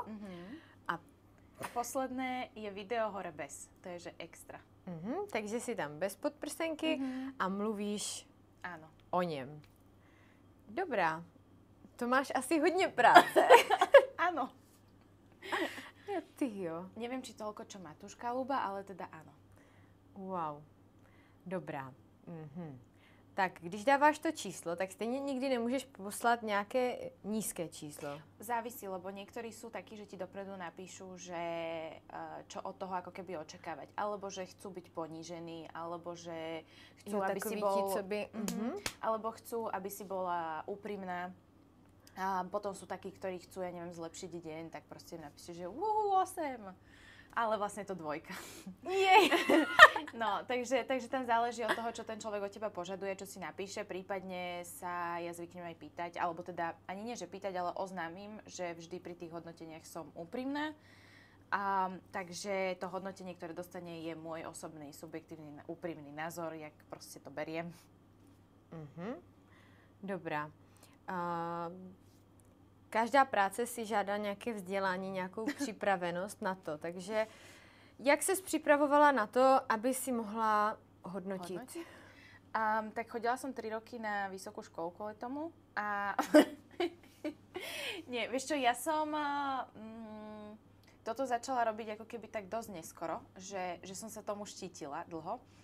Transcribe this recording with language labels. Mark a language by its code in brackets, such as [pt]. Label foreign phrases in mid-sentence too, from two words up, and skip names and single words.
[sk] A posledné je video hore bez. To je, že extra. [cs] Takže si tam bez podprsenky a mluvíš o něm. Dobrá. To máš asi hodně práce. [sk] Áno. [cs] Ty jo. [sk] Neviem, či toľko, čo Matúš Kaluba, ale teda áno. Wow. [cs] Dobrá. Tak, když dáváš to číslo, tak stejně nikdy nemůžeš poslat nějaké nízké číslo. [sk] Závisí, lebo niektorí sú takí, že ti dopredu napíšu, že čo od toho ako keby očakávať. Alebo že chcú byť ponížení, alebo že chcú, aby si bol... Alebo chcú, aby si bola úprimná. A potom sú takí, ktorí chcú, ja neviem, zlepšiť deň, tak proste napíšu, že 8. Ale vlastne je to 2. Jej. No, takže tam záleží od toho, čo ten človek od teba požaduje, čo si napíše. Prípadne sa ja zvyknem aj pýtať, alebo teda ani nie, že pýtať, ale oznámim, že vždy pri tých hodnoteniach som úprimná. Takže to hodnotenie, ktoré dostane, je môj osobný, subjektívny, úprimný názor, jak proste to beriem. Dobrá. [cs] každá práce si žádá nějaké vzdělání, nějakou připravenost na to. Takže jak ses připravovala na to, aby si mohla hodnotit? [sk] Tak chodila som 3 roky na vysokú školu kvôli tomu a nie, vieš čo, ja som toto začala robiť ako keby tak dosť neskoro, že som sa tomu štítila dlho.